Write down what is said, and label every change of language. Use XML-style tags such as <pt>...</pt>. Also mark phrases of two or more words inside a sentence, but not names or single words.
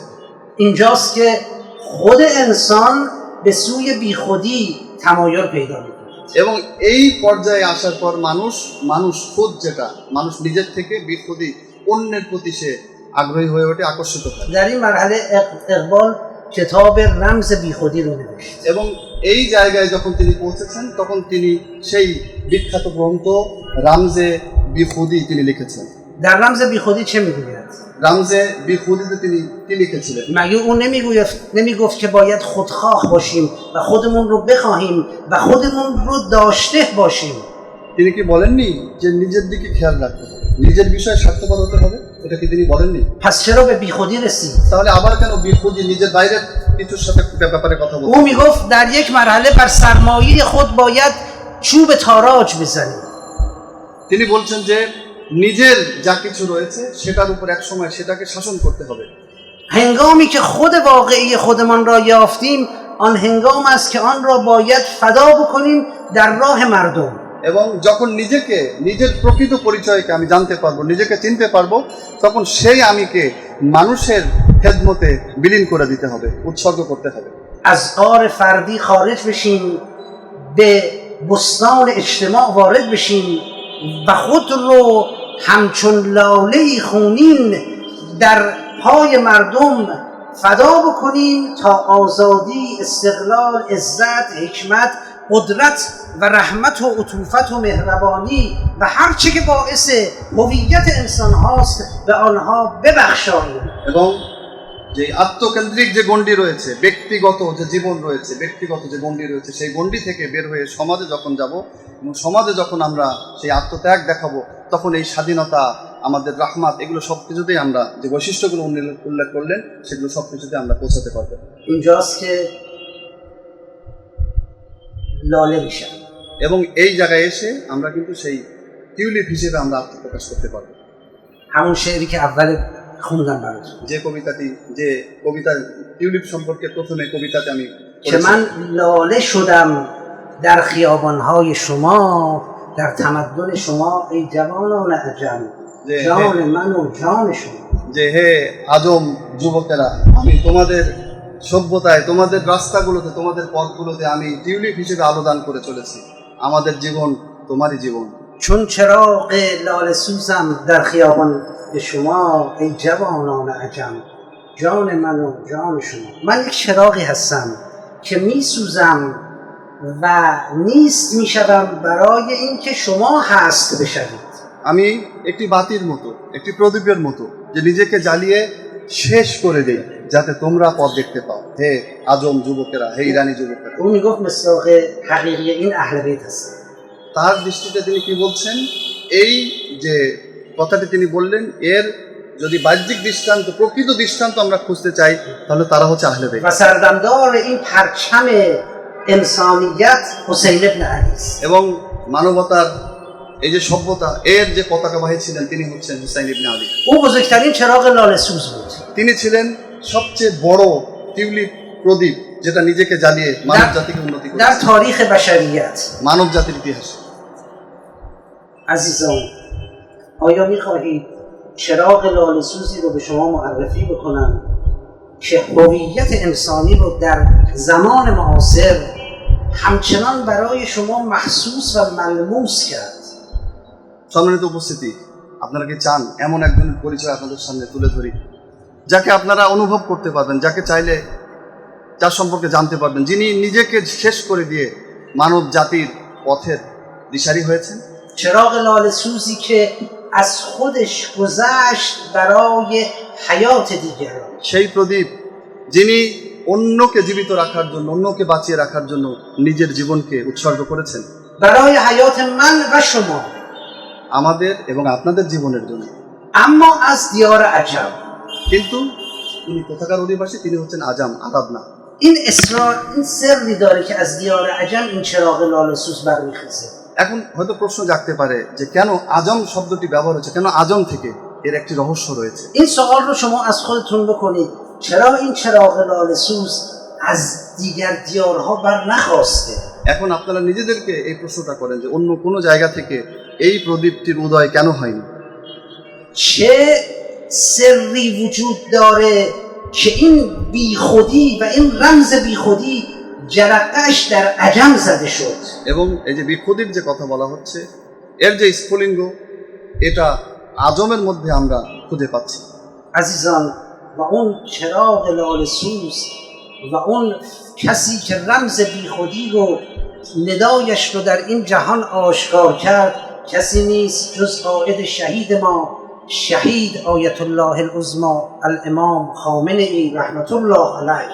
<fa>اینجاست که خود انسان به سوی بیخودی تمایل پیدا میکنه.</fa> <bn>এবং এই پرجای আসার পর মানুষ খুদ যেটা মানুষ নিজের থেকে বিখুদি অন্যের প্রতি সে আগ্রহী হয়ে ওঠে, আকর্ষিত হয়।</bn> <fa>در این مرحله اقبال کتاب رمز بیخودی رو نوشت.</fa> <bn>এবং এই জায়গায় যখন তিনি পৌঁছেছেন তখন তিনি সেই বিখ্যাত গ্রন্থ রামজে বিখুদি তিনি লিখেছেন।</bn> <fa>در رمز بیخودی چه میگوید؟</fa> <bn>রামজে বিখুদিতে তিনি কি লিখেছিলেন؟</bn> <fa>مگه اون نمیگفت که باید خودخواه باشیم و خودمون رو بخواهیم و خودمون رو داشته باشیم؟</fa> <bn>তিনি কি বলেননি যে নিজের দিকে খেয়াল রাখতে হবে, নিজের বিষয়ে স্বার্থপর হতে হবে? এটা কি তিনি বলেননি?</bn> <fa>پس چرا به بیخودی رسید؟</fa> <bn>তাহলে আবার কেন বিখুদি, নিজের বাইরের কিছুর সাথে ব্যাপারে কথা বলছেন?</bn> <fa>او میگفت در یک مرحله بر سرمایه خود باید چوب تاراج بزنیم.</fa> <bn>তিনি বলছেন যে নিজের যা কিছু রয়েছে সেটার উপর এক সময় সেটাকে শাসন করতে হবে।</bn> <fa>هنگامی که خود واقعی خودمان را یافتیم آن هنگام است که آن را باید فدا بکنیم در راه مردم.</fa> <bn>এবং যখন নিজের প্রকৃত পরিচয়কে আমি জানতে পারবো, নিজেকে চিনতে পারবো, তখন সেই আমিকে মানুষের খেদমতে বিলীন করে দিতে হবে, উৎসর্গ করতে হবে।</bn> <fa>از غار فردی خارج بشیم، به بستان اجتماع وارد بشیم و خود رو همچون لاله خونین در پای مردم فدا بکنیم تا آزادی، استقلال، عزت، حکمت، قدرت و رحمت و عطوفت و مهربانی و هر چه که باعث هویت انسان هاست به آنها ببخشاییم.</fa> <bn>এবং যে আত্মকেন্দ্রিক যে গণ্ডি রয়েছে, ব্যক্তিগত যে জীবন রয়েছে, ব্যক্তিগত যে গণ্ডি রয়েছে, সেই গণ্ডি থেকে বের হয়ে সমাজে যখন যাব এবং সমাজে যখন আমরা সেই আত্মত্যাগ দেখাবো তখন এই স্বাধীনতা, আমাদের রাহমাত, এগুলো সব কিছুতেই আমরা যে বৈশিষ্ট্যগুলো উল্লেখ করলেন সেগুলো সব কিছুতে আমরা পৌঁছাতে পারবো।</bn> <fa>اینجاست که لاله میشم.</fa> <bn>এবং এই জায়গায় এসে আমরা কিন্তু সেই টিউলিপ হিসেবে আমরা আত্মপ্রকাশ করতে পারবো।</bn> <fa>همون شعری که اول خوندم براتون</fa> <bn>যে কবিতা টিউলিপ সম্পর্কে প্রথমে কবিতাতে আমি</bn> <fa>که من لاله شدم در خیابانهای شما، در تمدن شما ای جوانان عجم، جان من و جان شما.</fa> <bn>যে হে আজম যুবকেরা, আমি তোমাদের সভ্যতায়, তোমাদের রাস্তাগুলোতে, তোমাদের পথগুলোতে আমি টিউলিপ হিসেবে আলো দান করে চলেছি। আমাদের জীবন তোমারই জীবন।</bn> <fa>چون چراغ لاله سوزم در خیابان به شما ای جوانان عجم، جان من و جان شما. من یک چراغی هستم که می سوزم و نیست می شدم برای اینکه شما هست بشوید.</fa> <bn>আমি একটি বাতির মতো, একটি প্রদীপের মতো, যে নিজেকে জ্বালিয়ে শেষ করে দেই যাতে তোমরা পথ দেখতে পাও। হে আজম যুবকেরা, হে ইরানি যুবকেরা।</bn> <fa>او می گفت مصداق حقیقی این اهل بیت هست.</fa> <bn>তার দৃষ্টিতে তিনি কি বলছেন, এই যে কথাটি তিনি বললেন, এর যদি বাহ্যিক দৃষ্টান্ত, প্রকৃত দৃষ্টান্ত আমরা খুঁজতে চাই, তাহলে তারা হচ্ছে আহলে বাইত।</bn> <fa>و سردمدار این پرچم انسانیت حسین ابن علی است.</fa> <bn>এবং মানবতার এই যে সভ্যতা, এর যে পতাকাবাহী ছিলেন তিনি হচ্ছেন হুসাইন ইবনে আলী।</bn> <fa>او بزرگترین چراغ لاله سوز بود.</fa> <bn>তিনি ছিলেন সবচেয়ে বড় টিউলিপ প্রদীপ, যেটা নিজেকে জ্বালিয়ে মানব জাতিকে উন্নতি</bn> <fa>در</fa> <bn>করেছে</bn> <fa>تاریخ بشریت.</fa> <bn>মানব জাতির ইতিহাসে।</bn> <fa>عزیزان، آیا می‌خواهید چراغ لاله سوزی رو به شما معرفی بکنم که هویت انسانی رو در زمان معاصر همچنان برای شما محسوس و ملموس کرد؟</fa> <bn>সম্মানিত উপস্থিতি, আপনারা কি চান এমন একজনের পরিচয় আপনাদের সামনে তুলে ধরি, যাকে আপনারা অনুভব করতে পারবেন, যাকে চাইলে যার সম্পর্কে জানতে পারবেন, যিনি নিজেকে শেষ করে দিয়ে মানব জাতির পথের দিশারি হয়েছেন?</bn> <fa>چراغ لاله سوزی که از خودش گذشت برای حیات دیگران.</fa> <bn>সেই প্রদীপ যিনি অন্যকে জীবিত রাখার জন্য, অন্যকে বাঁচিয়ে রাখার জন্য নিজের জীবনকে উৎসর্গ করেছেন,</bn> <fa>برای حیات من و شما.</fa> <bn>আমাদের এবং আপনাদের জীবনের জন্য।</bn> <fa>اما از دیار عجم.</fa> <bn>কিন্তু তিনি কোথাকার অধিবাসী? তিনি হচ্ছেন আজাম, আরব না।</bn> <fa>این اسرار، این سری داره که از دیار عجم این چراغ لاله سوز برمیخیزه.</fa> <bn>এখন হয়তো প্রশ্ন জাগতে পারে যে কেন আজম শব্দটি ব্যবহার হচ্ছে, কেন আজম থেকে? এর একটি রহস্য রয়েছে।</bn> <fa>این سوال رو شما از خودتون بکنید، چرا این چراغ لاله سوز از دیگر دیارها بر نخواسته؟</fa> <bn>এখন আপনারা নিজেদেরকে এই প্রশ্নটা করেন যে অন্য কোনো জায়গা থেকে এই প্রদীপটির উদয় কেন হয়নি?</bn> <fa>چه سری وجود داره که این بیخودی و این رمز بیخودی جرقه‌اش در عجم زده شد؟</fa> <bn>এবং এই যে বিক্ষুদির যে কথা বলা হচ্ছে, এর যে স্ফুলিঙ্গ, এটা আজমের মধ্যে আমরা খুঁজে পাচ্ছি।</bn> <fa>عزیزان، و اون چراغ لاله سوز و اون کسی که رمز بیخودی رو ندایش رو در این جهان آشکار کرد کسی نیست جز قائد شهید ما، شهید آیت الله العظمی الامام خامنه ای رحمت الله علیه.</fa>